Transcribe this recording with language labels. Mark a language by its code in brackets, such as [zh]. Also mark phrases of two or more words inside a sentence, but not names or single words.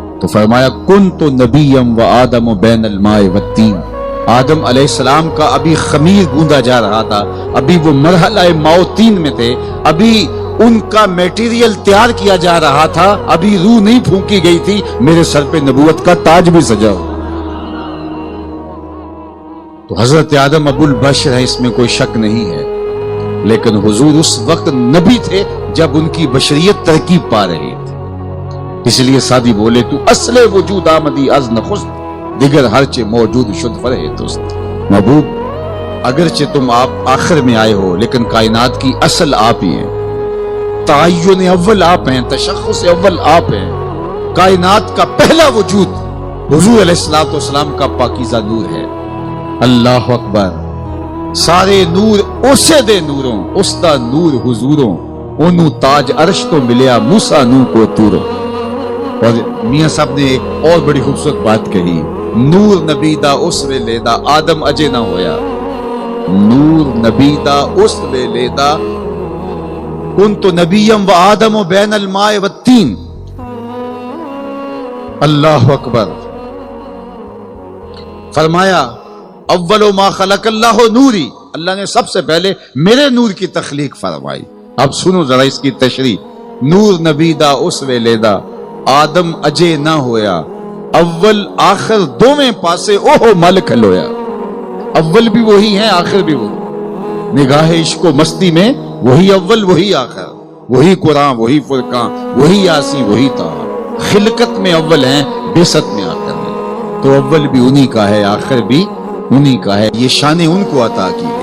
[ur] تو فرمایا [ar] کنت نبیم و آدم بین الماء والتین، [ur] آدم علیہ السلام کا ابھی خمیر گوندا جا رہا تھا، ابھی وہ مرحلہ موتین میں تھے، ابھی ان کا میٹیریل تیار کیا جا رہا تھا، ابھی روح نہیں پھونکی گئی تھی، میرے سر پہ نبوت کا تاج بھی سجا ہو۔ تو حضرت آدم ابو البشر ہے، اس میں کوئی شک نہیں ہے، لیکن حضور اس وقت نبی تھے جب ان کی بشریت ترکیب پا رہی تھی، اس لیے سادی بولے تو [fa] اصل وجود آمدی از نخست، دیگر ہرچہ موجود شد فرہ توست۔ [ur] محبوب اگرچہ تم آپ آخر میں آئے ہو، لیکن کائنات کی اصل آپ ہی ہیں، تعین اول آپ ہیں، تشخص اول آپ ہیں، کائنات کا پہلا وجود حضور علیہ السلام کا پاکیزہ نور ہے۔ [ar] اللہ اکبر، [pa] سارے نور اسے دے نوروں، اس دا نور حضوروں، انہوں تاج عرش تو ملیا موسیٰ نو کو توروں۔ [ur] اور میاں صاحب نے ایک اور بڑی خوبصورت بات کہی، [pa] نور نبی دا اس ویلے دا [ur] آدم اجے نہ ہویا، نور نبی دا اس ویلے دا [ar] کنت نبیم و آدم و بین الماء والتین۔ اللہ اکبر، [ur] فرمایا [ar] اول ما خلق اللہ نوری، [ur] اللہ نے سب سے پہلے میرے نور کی تخلیق فرمائی۔ اب سنو ذرا اس کی تشریح، [pa] نور نبی دا اس ویلے دا آدم اجے نہ ہویا، اول آخر دوویں پاسے اوہو مل کھلویا، [ur] اول بھی وہی ہے آخر بھی وہی، نگاہ عشق و مستی میں وہی اول وہی آخر، وہی قرآن وہی فرقان وہی یاسین وہی طٰہٰ، خلقت میں اول ہیں بعثت میں آخر ہے، تو اول بھی انہی کا ہے آخر بھی انہی کا ہے، یہ شان ان کو عطا کی گئی۔